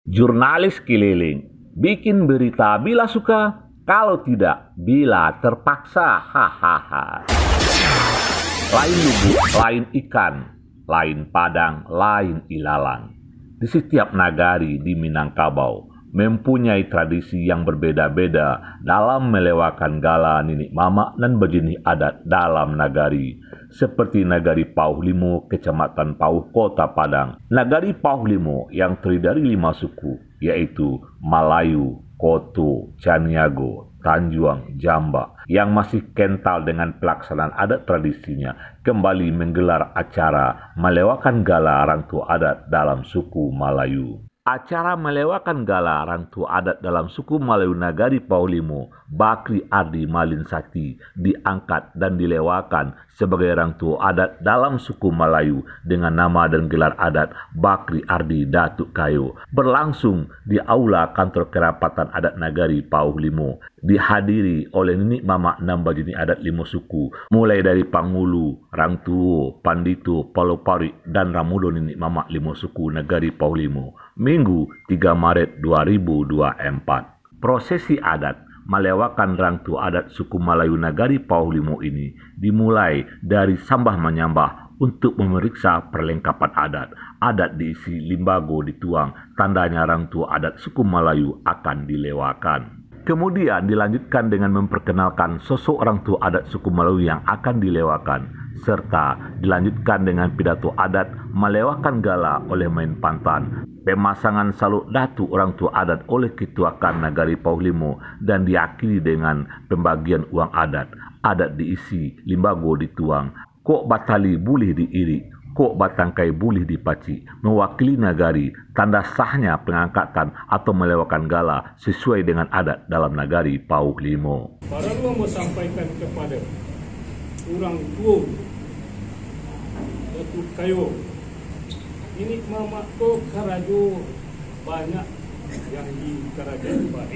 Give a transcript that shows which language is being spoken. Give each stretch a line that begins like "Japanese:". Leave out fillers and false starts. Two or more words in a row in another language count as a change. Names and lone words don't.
Indonesian: Jurnalis keliling, bikin berita bila suka, kalau tidak bila terpaksa. Hahaha. Lain lubuk, lain ikan, lain padang, lain ilalang. Di setiap nagari di Minangkabau mempunyai tradisi yang berbeda-beda dalam melewakan gala ninik mama dan berjenis adat dalam nagari. Seperti Nagari Pauh Limo, Kecamatan Pauh, Kota Padang. Nagari Pauh Limo yang terdiri dari 5 suku, yaitu Malayu, Koto, Caniago, Tanjuang, Jamba, yang masih kental dengan pelaksanaan adat tradisinya, kembali menggelar acara melewakan gala Rangtu Adat dalam suku Malayu. Acara melewakan gala Rangtu Adat dalam suku Malayu Nagari Pauh Limo, Bakri Ardi Malin Sakti, diangkat dan dilewakan sebagai Rangtu Adat dalam suku Malayu dengan nama dan gelar adat Bakri Ardi Datuk Kayo, berlangsung di Aula Kantor Kerapatan Adat Nagari Pauh Limo, dihadiri oleh nenek mama 6 bajini adat 5 suku, mulai dari Pangulu, Rangtuo, Pandito, Palopari, dan Ramudo nenek mama 5 suku Nagari Pauh Limo. Minggu 3 Maret 2024. Prosesi adat melewakan Rangtu Adat suku Malayu Nagari Pauh Limo ini dimulai dari sambah menyambah untuk memeriksa perlengkapan adat. Adat diisi limbago dituang, tandanya Rangtu Adat suku Malayu akan dilewakan. Kemudian dilanjutkan dengan memperkenalkan sosok Rangtu Adat suku Malayu yang akan dilewakan, serta dilanjutkan dengan pidato adat melewakan gala oleh main pantan, pemasangan saluk datu Rangtu Adat oleh Ketua KAN Nagari Pauh Limo, dan diakhiri dengan pembagian uang adat.
Minangkabau: Adat diisi limbago dituang, kok batali boleh diiri, kok batangkai boleh dipaci, mewakili nagari,
Indonesian: tanda sahnya pengangkatan atau melewakan gala sesuai dengan adat dalam Nagari Pauh Limo. Para lu mau sampaikan kepada orang tua Datuk Kayo, ini mama tu karajo banyak yang di kerajaan baik.